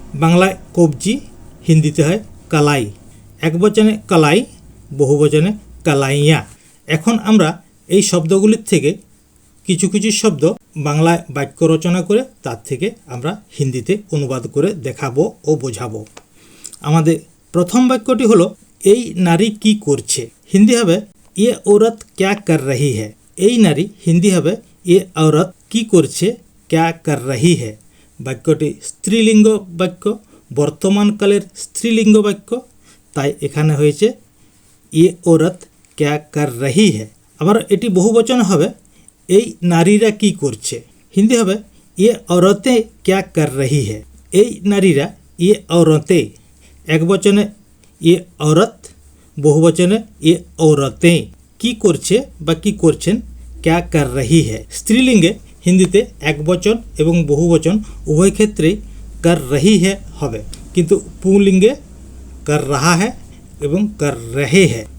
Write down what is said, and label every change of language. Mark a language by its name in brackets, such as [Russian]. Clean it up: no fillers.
[Bangla] বাংলায় কবজি, হিন্দিতে হয় কালাই। একবচনে কালাই, বহুবচনে কালাইয়া। এখন আমরা এই শব্দগুলির থেকে কিছু কিছু শব্দ বাংলায় বাক্য রচনা করে তার থেকে আমরা হিন্দিতে অনুবাদ করে দেখাবো ও বোঝাবো। আমাদের প্রথম বাক্যটি হলো এই নারী কি করছে। [Hindi] হিন্দি হবে ये औरत क्या कर रही है। [Bangla] এই নারী, হিন্দি হবে [Hindi] ये औरत [Bangla] কি করছে, [Hindi] क्या कर रही है। [Bangla] বাক্যটি স্ত্রীলিঙ্গ বাক্য, বর্তমানকালের স্ত্রীলিঙ্গ বাক্য, তাই এখানে হয়েছে [Hindi] ये औरत क्या कर रही है। [Bangla] আবার এটি বহুবচন হবে এই নারীরা কি করছে। [Hindi] হিন্দি হবে ये औरतें क्या कर रही है। [Bangla] এই নারীরা [Hindi] ये औरतें, [Bangla] এক বচনে [Hindi] ये औरत, [Bangla] বহুবচনে [Hindi] ये औरतें [Bangla] কি করছে বা কি করছেন [Hindi] क्या कर रही है। [Bangla] স্ত্রীলিঙ্গে হিন্দিতে এক বচন এবং বহুবচন উভয় ক্ষেত্রেই [Hindi] कर रही है [Bangla] হবে, কিন্তু পুংলিঙ্গে [Hindi] कर रहा है [Bangla] এবং [Hindi] कर रहे हैं।